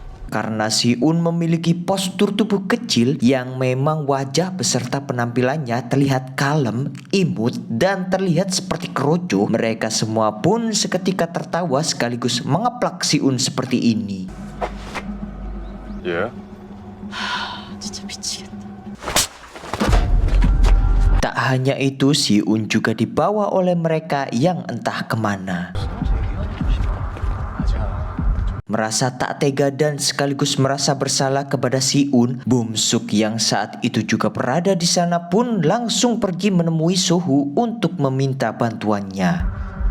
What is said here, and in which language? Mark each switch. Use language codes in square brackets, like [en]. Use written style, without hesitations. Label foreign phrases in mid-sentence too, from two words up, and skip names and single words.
[id] karena Si-un memiliki postur tubuh kecil yang memang wajah beserta penampilannya terlihat kalem, imut, dan terlihat seperti keroco. Mereka semua pun seketika tertawa sekaligus mengeplak Si-un seperti ini. [ko] 예? 진짜 미치겠다. [id] Tak hanya itu, Si-un juga dibawa oleh mereka yang entah kemana. Merasa tak tega dan sekaligus merasa bersalah kepada Si-un, Bum-suk yang saat itu juga berada di sana pun langsung pergi menemui Sohu untuk meminta bantuannya.